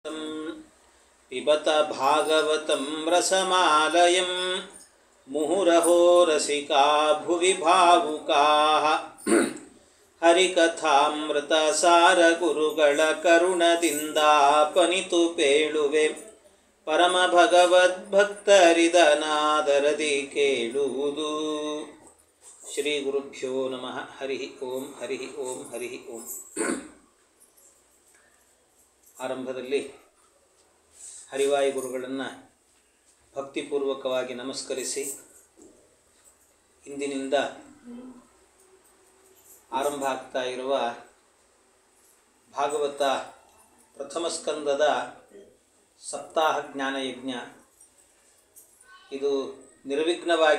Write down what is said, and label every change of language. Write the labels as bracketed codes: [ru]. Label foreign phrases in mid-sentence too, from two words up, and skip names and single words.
[sa] पिबत भागवतं रसमालयं मुहुरहो रसिका भुवि भावुकाः [kn] ಹರಿಕಥಾಮೃತಸಾರ ಗುರುಗಳ ಕರುಣದಿಂದಾಪನಿತು ಪೇಳುವೆ ಪರಮ ಭಗವದ್ಭಕ್ತರಿದನಾದರದಿ ಕೇಳುವುದು. [sa] ಶ್ರೀ ಗುರುಭ್ಯೋ ನಮಃ. ಹರಿ ಓಂ ಹರಿ ಓಂ ಹರಿ ಓಂ. [kn] ಆರಂಭದಲ್ಲಿ ಹರಿವಾಯು ಗುರುಗಳನ್ನು ಭಕ್ತಿಪೂರ್ವಕವಾಗಿ ನಮಸ್ಕರಿಸಿ ಇಂದಿನಿಂದ ಆರಂಭ ಆಗ್ತಾ ಇರುವ ಭಾಗವತ ಪ್ರಥಮ ಸ್ಕಂದದ ಸಪ್ತಾಹ ಜ್ಞಾನಯಜ್ಞ ಇದು ನಿರ್ವಿಘ್ನವಾಗಿ